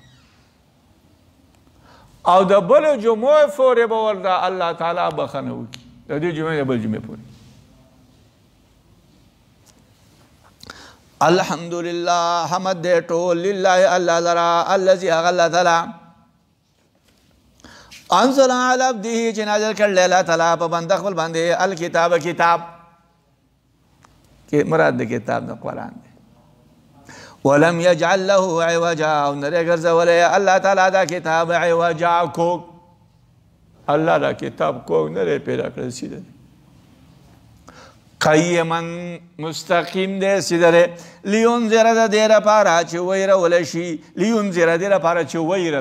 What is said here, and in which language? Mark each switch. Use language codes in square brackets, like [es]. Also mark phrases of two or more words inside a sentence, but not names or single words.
[ps] او د بل جمعې پورې به ورته الله تعالی بخښنه وکړي د دې جمعې د بل جمعې پورې الحمدلله حمد دې ټول لله الله لرا الذي هغه الله تعالی [ar] انزل على عبده [ps] چې نازل کړل [ar] الله تعالی [ps] په بنده خپل باندې الکتاب کتاب کې مراد د کتاب د قرآن دی [ar] ولم يجعل له عوجا [ps] او نره ګرځولی [ar] الله تعالی [ps] دا کتاب عوجا کوږ الله دا کتاب کوږ نره پیدا کړی سیده قیما مستقیم دی سیده دی لینذر د دې لپاره چې ویرول شي لینذر د دې لپاره چې ویرل